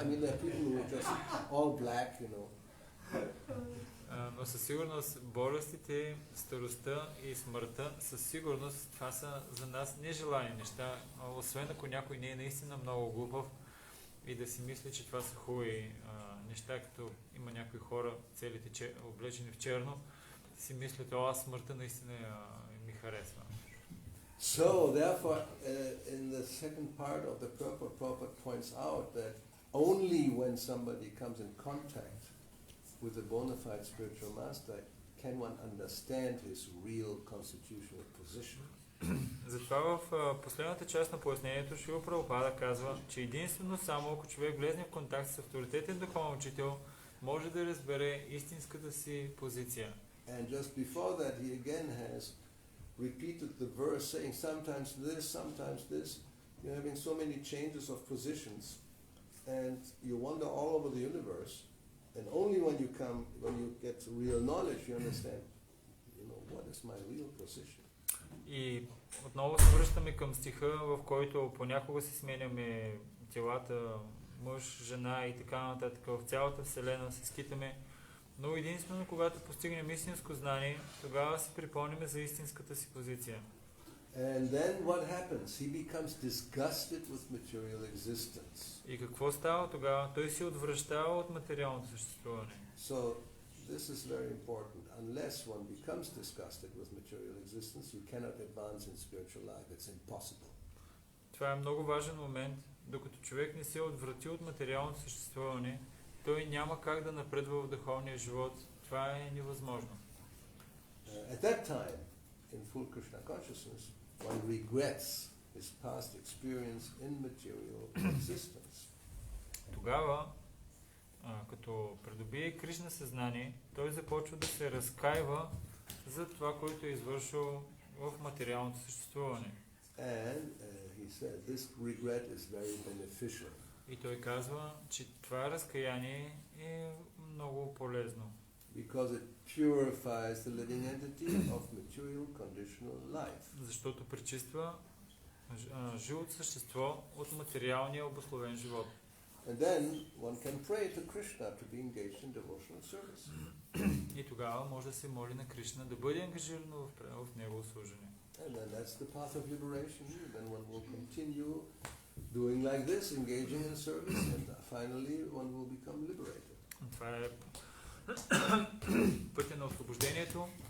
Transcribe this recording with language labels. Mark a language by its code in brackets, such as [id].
[en] I mean, there are people who are just all black, you know. [bg] Но със сигурност болестите, старостта и смъртта, със сигурност това са за нас нежелани неща, освен ако някой не е наистина много глупав и да си мисли, че това са хубави неща, като има някои хора целите облечени в черно, си мислят, аз смъртта наистина ми харесва. [en] So, therefore, in the second part of the purport, Prabhupada points out that only when somebody comes in contact with a bona fide spiritual master can one understand his real constitutional position. [bg] Затова в последната част на пояснението Шрила Прабхупада казва, че единствено само ако човек влезне в контакт с авторитетен духовен учител, може да разбере истинската си позиция. [en] And just before that, he again has repeated the verse saying sometimes this. You're having so many changes of positions, and you wander all over the universe. And only when you get real knowledge, you understand, what is my real position. [bg] И отново се връщаме към стиха, в който понякога си сменяме телата, мъж, жена и така нататък. В цялата Вселена се скитаме. Но единствено, когато постигнем истинско знание, тогава си припомняме за истинската си позиция. [en] And then what happens? He becomes disgusted with material existence. [bg] И какво става тогава? Той се отвръщава от материалното съществуване. [en] So this is very important. Unless one becomes disgusted with material existence, you cannot advance in spiritual life. It's impossible. [bg] Това е много важен момент. Докато човек не се отврати от материалното съществуване, той няма как да напредва в духовния живот. Това е невъзможно. [en] At that time, in full Krishna consciousness, one regrets his past experience in material existence. [bg] Тогава, като придобие Кришна съзнание, той започва да се разкаива за това, което е извършил в материалното съществуване. [en] And he said this regret is very beneficial. [bg] И той казва, че това разкаяние е много полезно. [en] Because it purifies the living entity of material conditional life. [bg] Защото пречиства живото същество от материалния обусловен живот. [en] And then one can pray to Krishna to be engaged in devotional service. [bg] И тогава може да се моли на Кришна да бъде ангажирано в негово служение. [en] And then that's the path of liberation. Then one will continue doing like this, engaging in service, and finally one will become liberated. [bg] Това е пътя на освобождението.